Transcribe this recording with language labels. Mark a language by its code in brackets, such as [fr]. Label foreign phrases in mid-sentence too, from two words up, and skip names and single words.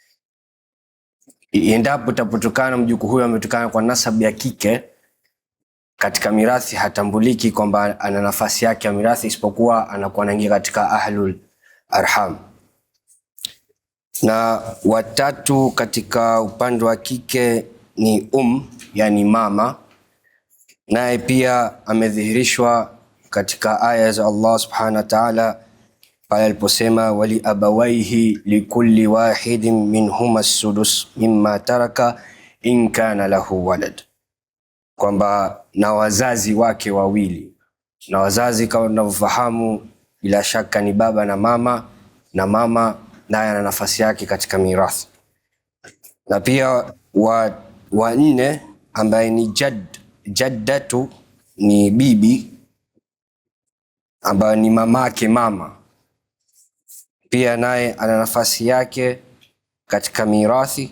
[sw] Endapo tapotokana mjukuu huyu ametokana kwa nasab ya kike, katika mirathi hatambuliki kwamba ana nafasi yake ya mirathi, isipokuwa anakuwa anaingia katika [ar] أهل الأرحام. [sw] Na watatu katika upande wa kike ni yani mama, naye pia amedhihirishwa katika aya za Allah [ar] سبحانه وتعالى [sw] pale aliposema [ar] ولأبويه لكل واحد منهما السدس مما ترك إن كان له ولد, [sw] kwamba na wazazi wake wawili. Na wazazi kama tunavyofahamu bila shaka ni baba na mama naye ana nafasi yake katika mirathi. Na pia wa nne ambaye ni jaddatu ni bibi ambaye ni mamake mama, pia naye ana nafasi yake katika mirathi.